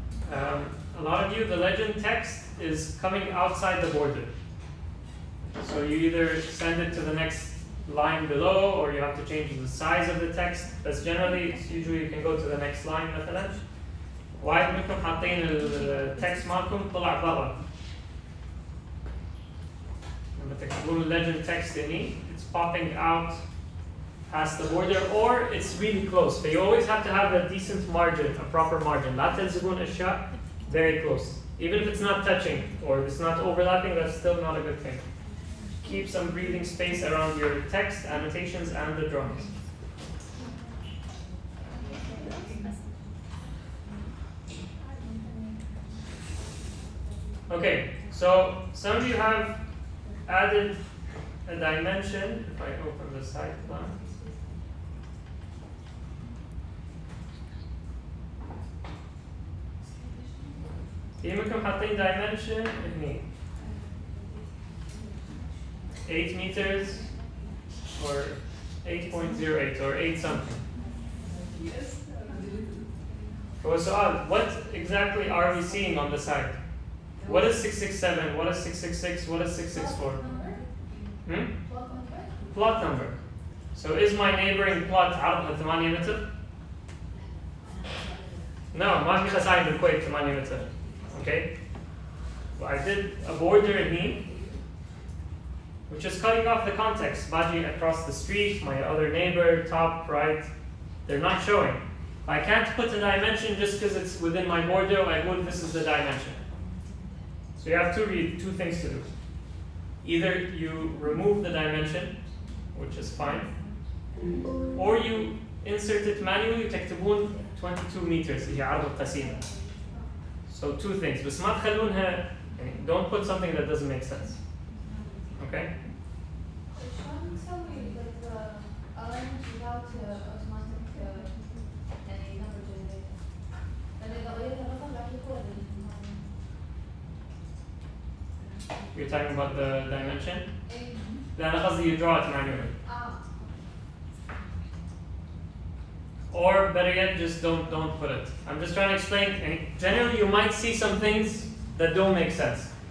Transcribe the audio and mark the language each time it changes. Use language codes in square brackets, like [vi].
[en] A lot of you, the legend text is coming outside the border. So you either send it to the next line below, or you have to change the size of the text. But generally, it's usually you can go to the next line مثلا. [ar] واحد منكم حاطين التكست مالكم طلع برا. لما تكتبون [en] legend text هني, it's popping out past the border, or it's really close. So you always have to have a decent margin, a proper margin. [ar] لا تلزقون أشياء [en] very close. Even if it's not touching or it's not overlapping, that's still not a good thing. Keep some breathing space around your text, annotations, and the drawings. Okay, so some of you have added a dimension. If I open the side plan. [ar] يمكن حاطين dimension هني [en] 8 meters or 8.08 or 8 something. Yes. So what exactly are we seeing on the side? What is 667? What is 666? What is 664? Plot number. So is my neighboring plot [ar] عرضها 8 متر? No, ما في خسائر بالكويت 8 متر. [en] Okay? Well, I did a border in here, which is cutting off the context. Baji across the street, my other neighbor, top, right, they're not showing. I can't put a dimension just because it's within my border. I would, this is the dimension. So you have two things to do. Either you remove the dimension, which is fine, or you insert it manually. [ar] تكتبون 22 meters هي عرض القسيمة. [en] So two things. [ar] بس ما تخلونها, [en] don't put something that doesn't make sense. Okay? [ar] شلون نسوي [en] alignment without automatic [ar] يعني [en] number generator؟ [ar] لأن إذا غيرنا الرقم راح يكون [en] You're talking about the dimension? [ar] إيه. لا أنا قصدي [en] you draw it manually. Or better yet, just don't put it. I'm just trying to explain. And generally, you might see some things that don't make sense.